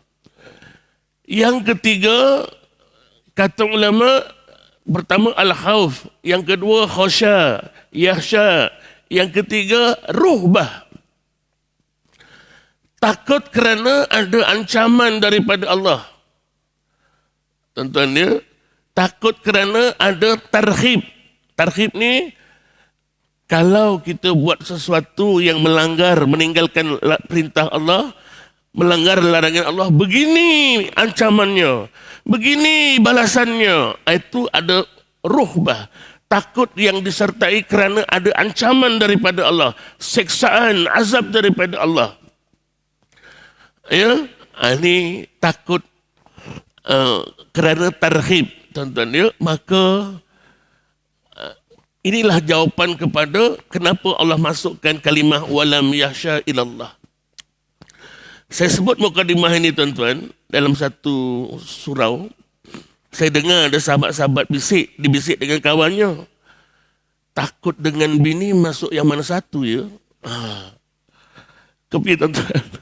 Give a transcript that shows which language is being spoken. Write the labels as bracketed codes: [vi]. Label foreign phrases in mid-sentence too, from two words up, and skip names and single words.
[ms] Yang ketiga, kata ulama, pertama al-khawf, yang kedua khosya, yakhsha, yang ketiga ruhbah. Takut kerana ada ancaman daripada Allah. Tuan-tuan ya, takut kerana ada tarhib. Tarhib ni, kalau kita buat sesuatu yang melanggar, meninggalkan perintah Allah, melanggar larangan Allah, begini ancamannya, begini balasannya. Itu ada ruhbah. Takut yang disertai kerana ada ancaman daripada Allah, siksaan, azab daripada Allah. Ya, ini takut kerana tarhib, tuan-tuan ya. Maka inilah jawapan kepada kenapa Allah masukkan kalimah [ar] ولم يخش إلا الله. [ms] Saya sebut mukadimah ini tuan-tuan dalam satu surau. Saya dengar ada sahabat-sahabat dibisik dengan kawannya. Takut dengan bini masuk yang mana satu ya? Kepi tuan-tuan.